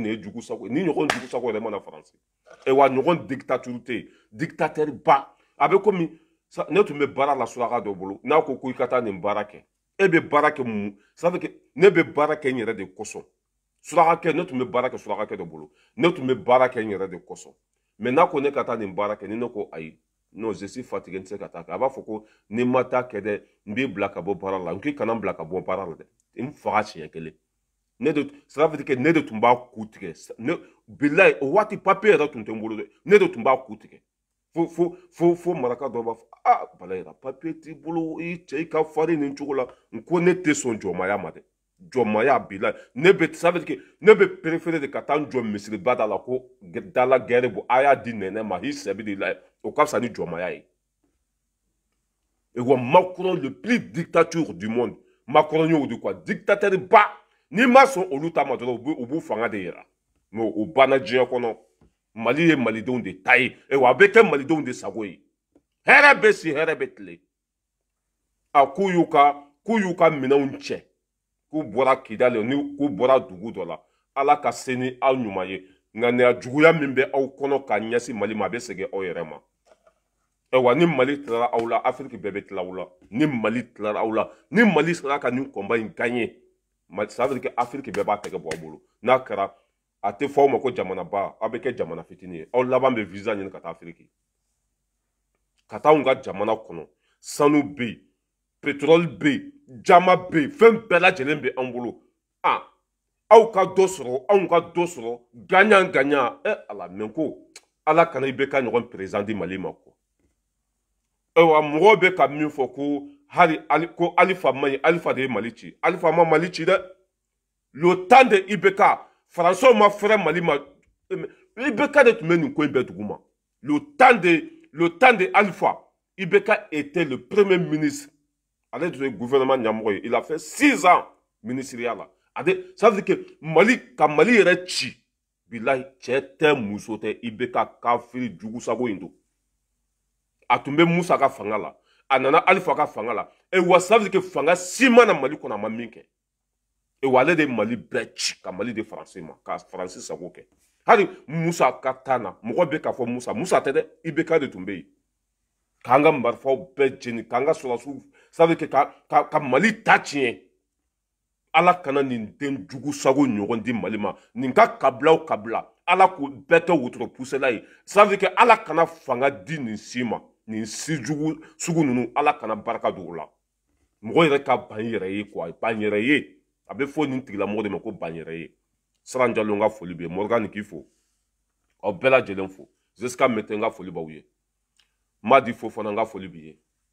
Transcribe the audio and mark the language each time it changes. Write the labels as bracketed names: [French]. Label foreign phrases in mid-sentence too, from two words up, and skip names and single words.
[Bambara] nin ye jugu sago ni ɲɔgɔn jugu sago yɛrɛ mana Faransi wa ɲɔgɔn dictature tɛ yen dictateur ba a bɛ komi ne tun bɛ baara la suraka dɔ bolo n'a ko ko i ka taa nin baara kɛ e bɛ baara kɛ mun [French] ça veut dire que [Bambara] ne bɛ baara kɛ n yɛrɛ de kosɔn surakakɛ ne tun bɛ baara kɛ surakakɛ dɔ bolo ne tun bɛ baara kɛ n yɛrɛ de kosɔn mais n'a ko ne ka taa nin baara kɛ ni ne ko ayi [French] non je suis fatigué [Bambara] n tɛ se ka taa kɛ a b'a fɔ ko ni ma taa kɛ dɛ n b'i bila ka bɔ baara la n k'i kana n bila ka bɔ baara la dɛ n faga siɲɛ kelen ne de [French] ça veut dire que [Bambara] ne de tun b'a ku tigɛ ne bilayi o waati papier yɛrɛ tun tɛ n bolo dɛ ne de tun b'a ku tigɛ fo maraka dɔ b'a fɔ ah Balayira papier t'i bolo i cɛ i ka farin nin cogo la n ko ne tɛ sɔn jɔnmaya ma dɛ jɔnmaya bilayi ne bɛ [French] ça veut dire que [Bambara] ne bɛ [French] préférer de [Bambara] ka taa n jɔ misiriba da la ko dala gɛrɛ bɔ a y'a di nɛnɛ ma i sɛbi de la o ka fisa ni jɔnmaya ye et wa Macron [French] le plus dictature du monde [Bambara] Macron y'o [French] de quoi dictateur [Bambara] ba n'i ma sɔn olu ta ma dɔrɔn u b'u fanga de yira mais o banna diɲɛ kɔnɔ Mali ye malidenw de ta ye wa a bɛ kɛ malidenw de sago ye hɛrɛ bɛ si hɛrɛ bɛ tile a k'u y'u ka minɛnw cɛ k'u bɔra Kidali ni k'u bɔra dugu dɔ la Ala ka se ni aw ɲuman ye ŋaniya juguya min bɛ aw kɔnɔ ka ɲɛsin Mali ma a bɛ segin aw yɛrɛ ma wa ni Mali tilara aw la Afiriki bɛɛ bɛ tila aw la ni Mali tilara aw la ni Mali sera ka nin combat in gagner [French] ça veut dire que [Bambara] Afiriki bɛɛ b'a tɛgɛ bɔ aw bolo n'a kɛra a tɛ fɔ aw ma ko jamanaba aw bɛ kɛ jamana fitinin ye aw laban bɛ visa ɲini ka taa Afiriki ka taa anw ka jamana kɔnɔ sanu bɛ yen pétrole bɛ yen jama bɛ yen fɛn bɛɛ lajɛlen bɛ an bolo aw ka dɔ sɔrɔ anw ka dɔ sɔrɔ [French] gagnant gagnant [Bambara] ala mɛ ko ala kana i bɛ ka ɲɔgɔn président di Mali ma ko mɔgɔw bɛ ka min fɔ ko ko Alifa man ɲi Alifa de ye Mali ci Alifa ma Mali ci dɛ [French] le temps de [Bambara] IBK Français ma fɛrɛ Mali ma IBK de tun bɛ nin ko in bɛɛ duguma [French] le temps de Alifa IBK était le premier ministre [Bambara] ale tun ye gouvernement ɲɛmɔgɔ ye [French] il a fait 6 ans [Bambara] ministériya la ça veut dire que Mali yɛrɛ ci bilayi cɛ tɛ muso tɛ IBK kafiri jugu sago in don a tun bɛ Musa ka fanga la a nana Alifa ka fanga la wa [French] ça veut dire que [Bambara] fanga si ma na Mali kɔnɔ a ma min kɛ wa ale de ye Mali bɛɛ ci ka Mali de Faransi ma ka Faransi sago kɛ hali Musa ka taa na mɔgɔ bɛ k'a fɔ Musa tɛ dɛ IBK de tun bɛ yen k'an ka marifaw bɛɛ jeni k'an ka sɔrɔsiw [French] ça veut dire que [Bambara] ka Mali ta tiɲɛ ala kana nin den jugu sago ɲɔgɔn di Mali ma nin ka kabila ala k'o bɛɛ kɛ wotoro pusela ye [French] ça veut dire que [Bambara] ala kana fanga di nin si ma nin si jugu sugu ninnu ala kana barika don o la mɔgɔ yɛrɛ ka ban i yɛrɛ ye quoi ban yɛrɛ ye a bɛ fɔ nin tigilamɔgɔ de ma ko ban yɛrɛ ye Saran Jalo n ka foli bɛ Morgan k'i fo aw bɛɛ lajɛlen fo [French] Jusqu'à maintenant [Bambara] n ka foli b'aw ye Madi Fofana n ka foli b'i ye